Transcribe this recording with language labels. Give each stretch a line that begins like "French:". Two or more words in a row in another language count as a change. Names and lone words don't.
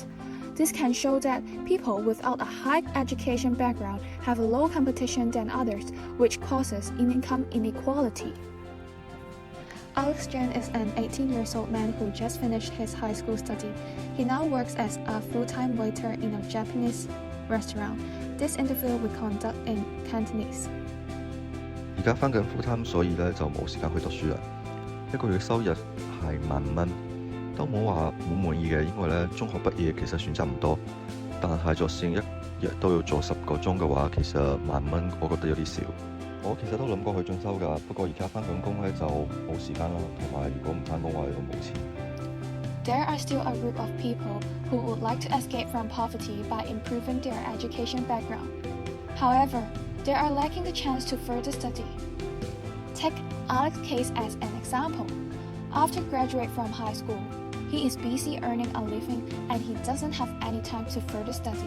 English: This can show that people without a high education background have a low competition than others, which causes income inequality. Alex Chen is an 18-year-old man who just finished his high school study. He now works as a full-time waiter in a Japanese restaurant. This interview we conduct in Cantonese.
Cantonese: 而家返緊
English: full time，
Cantonese: 所以咧就冇時間去讀書啦。一個月收入係15000蚊，都冇話好滿意嘅，因為咧中學畢業其實選擇唔多，但係就算一日都要做10個鐘嘅話，其實10000蚊我覺得有啲少。我其實都諗過去進修㗎，不過而家返緊工咧就冇時間啦，同埋如果唔返工嘅話，你都冇錢。
English: There are still a group of people who would like to escape from poverty by improving their education background. However, they are lacking the chance to further study. Take Alex's case as an example. After graduating from high school, he is busy earning a living and he doesn't have any time to further study.